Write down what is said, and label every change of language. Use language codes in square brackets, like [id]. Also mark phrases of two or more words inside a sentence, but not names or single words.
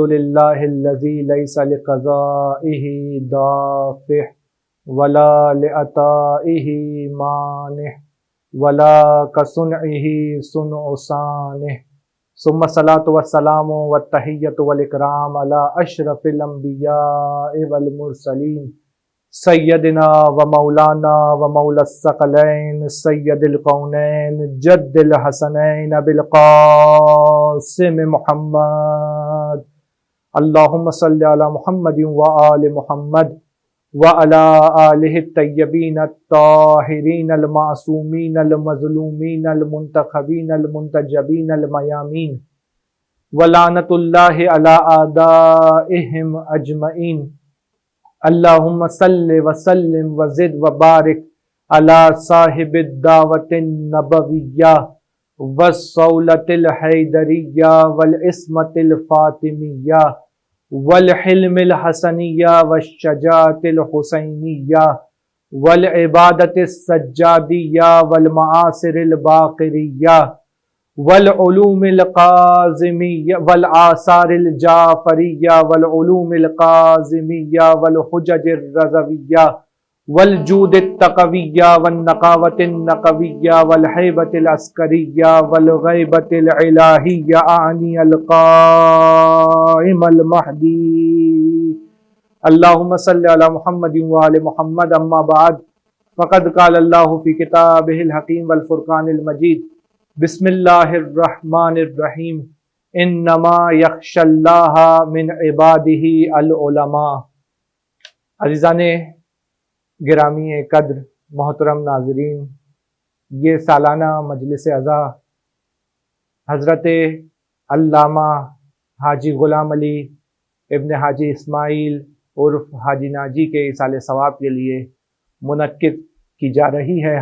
[ar] للہ الذی لیس لقضائہ دافع ولا لعطائہ مانع ولا کصنعہ صنع صانع ثم الصلاۃ والسلام والتحیۃ والاکرام علی اشرف الانبیاء والمرسلین سیدنا و مولانا و مولا الثقلین سید القونین جد الحسنین بالقاسم محمد اللہم صلی علی محمد و آل محمد وعلی آلہ الطیبین الطاہرین المعصومین المظلومین المنتخبین المنتجبین المیامین ولعنۃ اللہ علی اعدائہم اجمعین اللہم صلی وسلم وزد وبارک علی صاحب الدعوت النبویہ والصولۃ الحیدریہ والعصمۃ الفاطمیہ والحلم الحسنیہ والشجاعۃ الحسینیہ والعبادۃ السجادیہ والمعاصر الباقریہ والعلوم القازمیہ والآثار الجعفریہ والعلوم القازمیہ والحجج الرضویہ والجود التقویہ والنقاوۃ النقویہ والہیبۃ العسکریہ والغیبۃ الالہیہ اعنی القائم المہدی اللہم صلی علی محمد وآل محمد اما بعد فقد قال اللہ فی کتابہ الحکیم والفرقان المجید بسم اللہ الرحمن الرحیم انما یخشی اللہ من عبادہ العلماء۔ [ur] عزیزان گرامی قدر محترم ناظرین، یہ سالانہ مجلس عزا حضرت علامہ حاجی غلام علی ابن حاجی اسماعیل عرف حاجی ناجی کے ایصال ثواب کے لیے منعقد کی جا رہی ہے۔